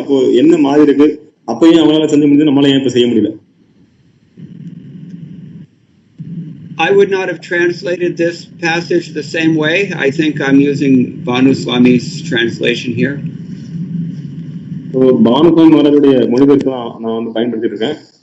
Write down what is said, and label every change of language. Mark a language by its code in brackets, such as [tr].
[ta] அப்போ என்ன மாதிரி இருக்கு? அப்பயும் அவங்களால செஞ்ச முடிஞ்சு நம்மளால ஏன் இப்ப செய்ய முடியல? [en] I would not have translated this passage the same way. I think I'm using Bhanu Swami's translation here. [ta] பானுஸ்வாமி மகாராஜுடைய மொழிபெயர்ப்பு நான் வந்து பயன்படுத்திட்டு இருக்கேன்.